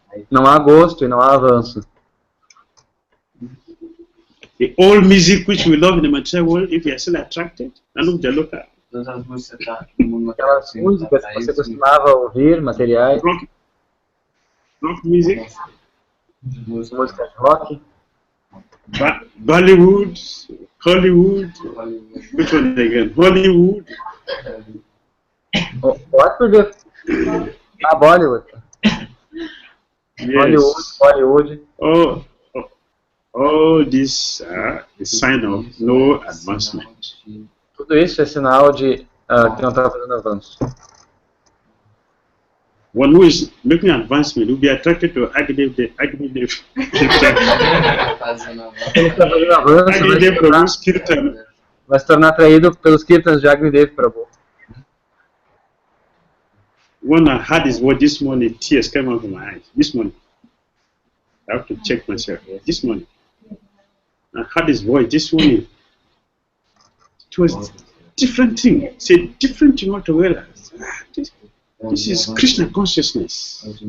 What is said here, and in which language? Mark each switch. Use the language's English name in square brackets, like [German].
[Portuguese] Não há gosto e não há avanço. [English] The old music which we love in the material world, if you are still attracted, and look the local. [Portuguese] Todas as músicas que tá no mundo material, Aquelas músicas que você costumava ouvir, materiais, [English] Rock music, [Portuguese] músicas de rock, [English] Bollywood, Hollywood, which one again? Hollywood. What would you... Bollywood. Yes. Bollywood. Oh, this is sign of no advancement. [Portuguese] Tudo isso é sinal de que não está fazendo avanço. [English] One who is making advancement will be attracted to Agnidev. [Portuguese] Ele está fazendo avanço, vai se tornar atraído pelos kirtans de Agnidev Prabhu. [English] When I heard his word this morning, tears came out of my eyes. This morning. I have to check myself. This morning. I heard his voice this morning. It was different thing. It's a different thing altogether. This is Krishna consciousness.